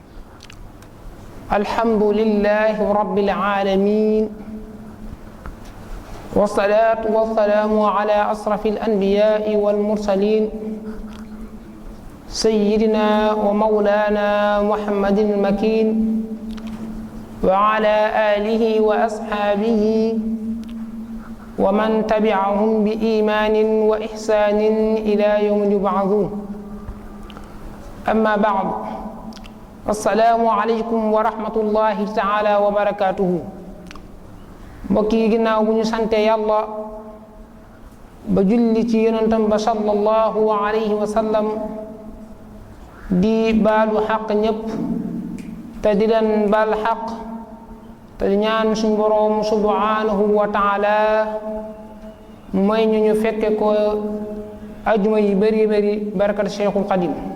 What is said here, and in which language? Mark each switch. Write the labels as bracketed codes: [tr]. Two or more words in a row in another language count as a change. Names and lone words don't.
[ar] الحمد لله رب العالمين، والصلاة والسلام على أشرف الأنبياء والمرسلين سيدنا ومولانا محمد المكين وعلى آله وأصحابه ومن تبعهم بإيمان وإحسان إلى يوم يبعثون. أما بعد، السلام عليكم ورحمة الله تعالى وبركاته. [wo] mbokk yi ginnaaw bu ñu sante yàlla ba julli ci yonentam ba [ar] صلى الله عليه وسلم, [wo] di baalu xaq ñépp te di leen baal xaq te di ñaan suñ boroom [ar] سبحانه وتعالى [wo] mooy ñu fekke ko ajuma yi bëri bëri barakat Cheikhul Qadim.